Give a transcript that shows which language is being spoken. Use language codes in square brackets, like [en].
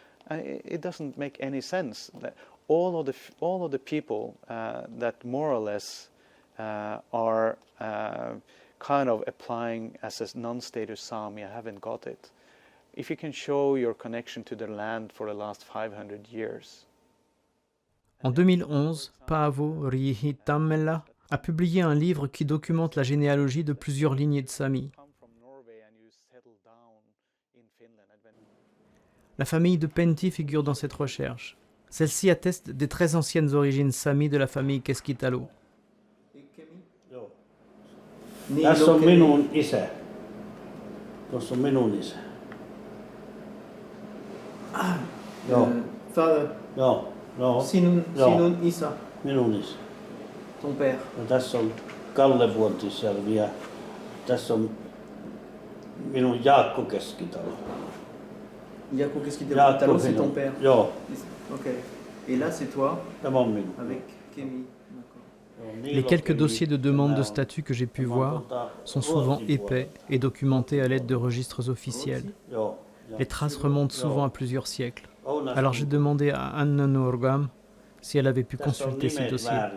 [en] It doesn't make any sense that all of the people that more or less are kind of applying as a non-status Sami haven't got it. If you can show your connection to the land for the last 500 years. [fr] En 2011, Paavo Riihitammela a publié un livre qui documente la généalogie de plusieurs lignées de Sami. La famille de Pentti figure dans cette recherche. Celle-ci atteste des très anciennes origines Sami de la famille Keskitalo. [fi] Tässä on minun isä. Tuossa on minun isä. Joo. [en] Father. [fi] Joo. Sinun isä. Minun isä. [fr] Ton père. [fi] Ja tässä on Kalle Vuontisjärvi ja tässä on minun Jaakko Keskitalo. [fr] Jaakko Keskitalo, c'est ton père. [fi] Joo. [fr] Ok. Et là, c'est toi. [fi] Tämä on minun. [fr] Avec Kemi. Les quelques dossiers de demande de statut que j'ai pu voir sont souvent épais et documentés à l'aide de registres officiels. Les traces remontent souvent à plusieurs siècles. Alors j'ai demandé à Anne Nuorgam si elle avait pu consulter ces dossiers.